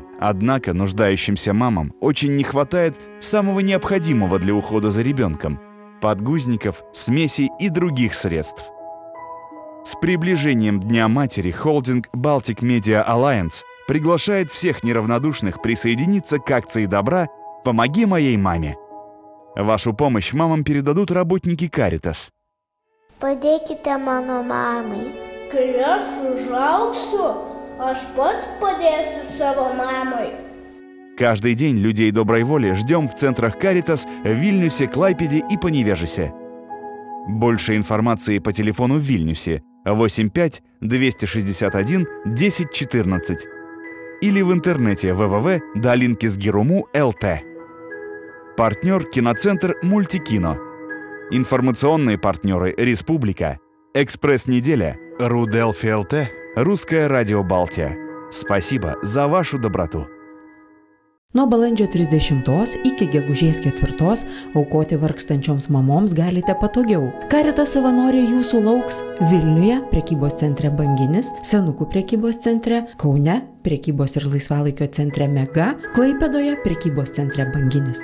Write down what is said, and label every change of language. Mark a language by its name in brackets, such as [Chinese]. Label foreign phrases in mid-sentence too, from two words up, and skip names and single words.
[Russian] Однако нуждающимся мамам очень не хватает самого необходимого для ухода за ребенком – подгузников, смесей и других средств. С приближением Дня матери холдинг Baltic Media Alliance приглашает всех неравнодушных присоединиться к акции добра «Помоги моей маме». Вашу помощь мамам передадут работники Caritas. [Lithuanian] Padėkite mano mamai. Kai aš užaugsiu, aš pats padėsiu savo mamai. [Russian] Каждый день людей доброй воли ждем в центрах Caritas в Вильнюсе, Клайпеде и Поневежесе. Больше информации по телефону в Вильнюсе 85 261 10 14 или в интернете www.dalinkis.lt. Партнер киноцентр «Мультикино». Информационные партнеры «Республика», «Экспресс-неделя», «Руделфи ЛТ», «Русское радио Балтия». Спасибо за вашу доброту. [Lithuanian] Nuo balandžio 30 iki gegužės 4 aukoti vargstančioms mamoms galite patogiau. Caritas savanoriai jūsų lauks Vilniuje prekybos centre Banginis, Senukų prekybos centre, Kaune prekybos ir laisvalaikio centre Mega, Klaipėdoje prekybos centre Banginis.